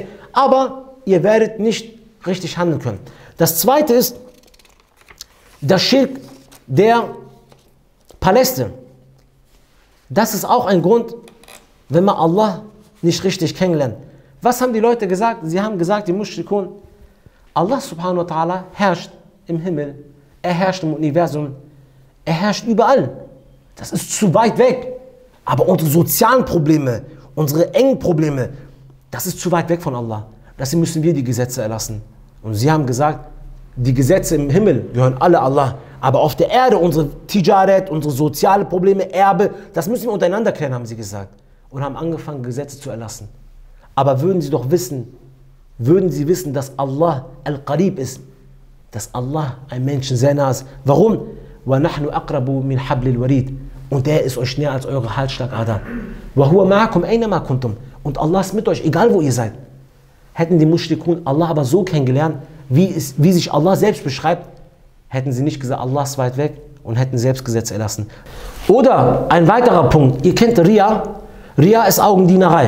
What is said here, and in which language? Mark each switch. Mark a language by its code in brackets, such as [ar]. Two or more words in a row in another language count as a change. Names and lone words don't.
[de] Aber ihr werdet nicht richtig handeln können. Das zweite ist der Schirk der Paläste. Das ist auch ein Grund, wenn man Allah nicht richtig kennenlernt. Was haben die Leute gesagt? Sie haben gesagt, die Mushrikun, Allah [ar] سبحانه وتعالى [de] herrscht im Himmel, er herrscht im Universum, er herrscht überall. Das ist zu weit weg. Aber unsere sozialen Probleme, unsere engen Probleme, das ist zu weit weg von Allah. Deswegen müssen wir die Gesetze erlassen. Und sie haben gesagt, die Gesetze im Himmel gehören alle Allah. Aber auf der Erde, unsere Tijaret, unsere sozialen Probleme, Erbe, das müssen wir untereinander klären, haben sie gesagt. Und haben angefangen, Gesetze zu erlassen. Aber würden sie wissen, dass Allah Al-Qarib ist, dass Allah ein Menschen sehr nah ist. Warum? [ar] وَنَحْنُ أَقْرَبُ مِنْ حَبْلِ الْوَرِيدِ. [de] Und der ist euch näher als eure Halsschlagader. [ar] وَهُوَ مَعَكُمْ أَيْنَمَا كُنْتُمْ. [de] Und Allah ist mit euch, egal wo ihr seid. Hätten die Mushrikun Allah aber so kennengelernt, wie sich Allah selbst beschreibt, hätten sie nicht gesagt, Allah ist weit weg und hätten selbst Gesetze erlassen. Oder ein weiterer Punkt, ihr kennt Ria. Ria ist Augendienerei.